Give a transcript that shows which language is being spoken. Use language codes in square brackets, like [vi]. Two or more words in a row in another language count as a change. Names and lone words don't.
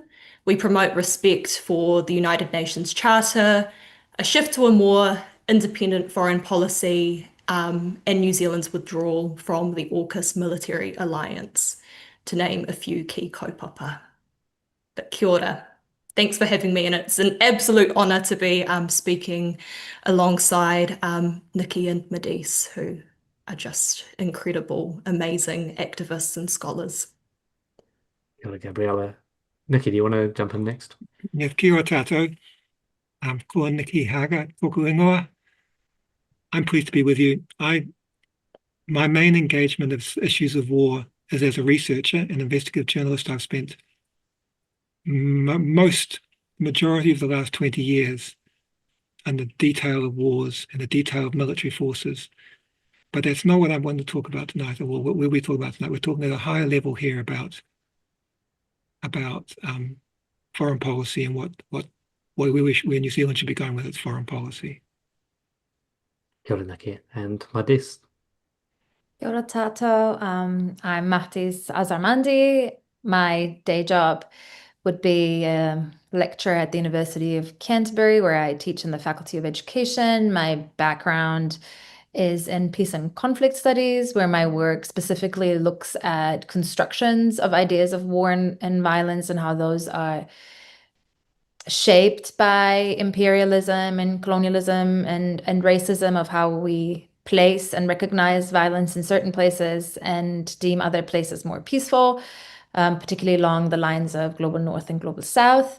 [en] We promote respect for the United Nations Charter, a shift to a more independent foreign policy, and New Zealand's withdrawal from the AUKUS military alliance, to name a few key kaupapa. [mi] But kia ora. [en] Thanks for having me, and it's an absolute honour to be speaking alongside Nikki and Madis, who are just incredible, amazing activists and scholars. [mi] Kia Gabriella. [en] Nikki, do you want to jump in next? [mi] Kia ora tātou. Ko Nikki Haga, tōku ingoa. [en] I'm pleased to be with you. My main engagement of issues of war is as a researcher and investigative journalist. I've spent majority of the last 20 years in the detail of wars and the detail of military forces. But that's not what I want to talk about tonight, or what we're talking about tonight. We're talking at a higher level here about foreign policy and where New Zealand should be going with its foreign policy. [mi] Kia ora, [en] Nikki. And Mardis. [mi] Kia ora tātou. [en] I'm Mardis Azarmandi. My day job would be a lecturer at the University of Canterbury, where I teach in the Faculty of Education. My background is in peace and conflict studies, where my work specifically looks at constructions of ideas of war and violence and how those are shaped by imperialism and colonialism and racism, of how we place and recognize violence in certain places and deem other places more peaceful, particularly along the lines of global north and global south.